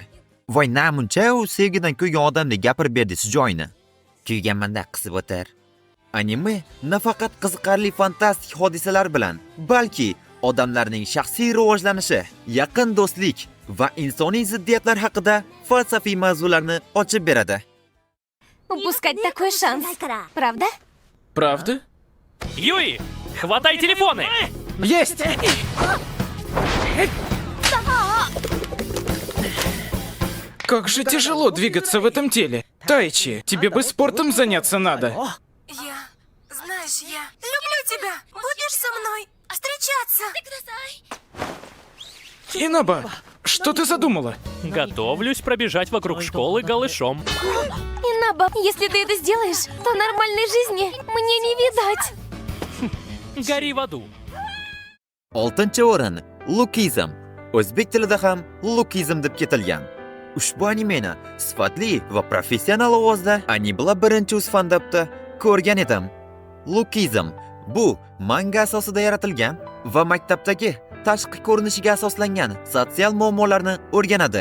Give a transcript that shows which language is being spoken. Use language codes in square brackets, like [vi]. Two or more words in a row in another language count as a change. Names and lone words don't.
[uz] Voy, namuncha u sevgidan kuygan odamdek gapirib berdi joyini. Kuyganmanda qisib o'tar. Anime nafaqat qiziqarli fantastik hodisalar bilan, balki odamlarning shaxsiy rivojlanishi, yaqin do'stlik va insoniy ziddiyatlar haqida falsafiy mavzularni ochib beradi. [ru] Упускать такой шанс, правда? Правда? Юи, хватай телефоны! Есть! Как же тяжело двигаться в этом теле. Тайчи, тебе бы спортом заняться надо. Знаешь, я люблю тебя. Будешь со мной встречаться? Инаба, что ты задумала? Готовлюсь пробежать вокруг школы голышом. Инаба, если ты это сделаешь, то нормальной жизни мне не видать. Гори в аду. [uz] 6-o'rin Lookism. O'zbek tilida ham Lookism deb ketilgan. Ushbu animeni sifatli va professional ovozda Anibla birinchi usfandabda ko'rgan edim. Lookism bu manga asosida yaratilgan va maktabdagi tashqi ko'rinishiga asoslangan sotsial muammolarni o'rganadi.